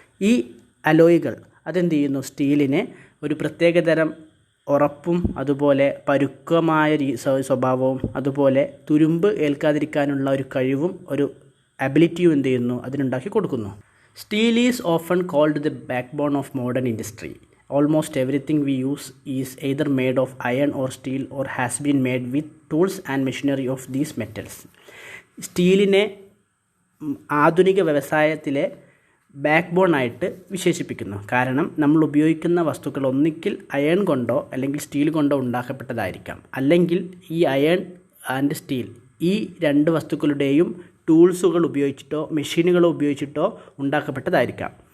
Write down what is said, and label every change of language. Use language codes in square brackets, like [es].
[ml] ഈ അലോയ്കൾ അതെന്ത് ചെയ്യുന്നു, സ്റ്റീലിനെ ഒരു പ്രത്യേകതരം ഉറപ്പും അതുപോലെ പരുക്കമായ സ്വഭാവവും അതുപോലെ തുരുമ്പ് ഏൽക്കാതിരിക്കാനുള്ള ഒരു കഴിവും ഒരു അബിലിറ്റിയും എന്ത് ചെയ്യുന്നു, അതിനുണ്ടാക്കി കൊടുക്കുന്നു. [en] Steel is often called the backbone of modern industry. Almost everything we use is either made of iron or steel or has been made with tools and machinery of these metals. [ml] സ്റ്റീലിനെ ആധുനിക വ്യവസായത്തിലെ back bone ആയിട്ട് വിശേഷിപ്പിക്കുന്നു. കാരണം നമ്മൾ ഉപയോഗിക്കുന്ന വസ്തുക്കൾ ഒന്നിക്കിൽ iron കൊണ്ടോ അല്ലെങ്കിൽ സ്റ്റീൽ കൊണ്ടോ ഉണ്ടാക്കപ്പെട്ടതായിരിക്കാം, അല്ലെങ്കിൽ ഈ അയൺ ആൻഡ് സ്റ്റീൽ ഈ രണ്ട് വസ്തുക്കളുടെയും ടൂൾസുകൾ ഉപയോഗിച്ചിട്ടോ മെഷീനുകൾ ഉപയോഗിച്ചിട്ടോ ഉണ്ടാക്കപ്പെട്ടതായിരിക്കാം.